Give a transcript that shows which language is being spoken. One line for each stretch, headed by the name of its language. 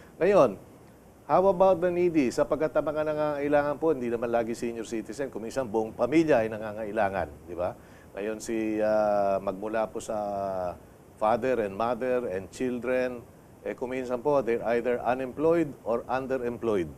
English: Ngayon, how about the needy?
Filipino: Sapagkat ang mga nangangailangan po, hindi naman lagi senior citizen, kung minsan buong pamilya ay nangangailangan. Di ba? Ngayon magmula po sa
English: father and mother and children,
Filipino: kuminsan po,
English: they're either unemployed or underemployed.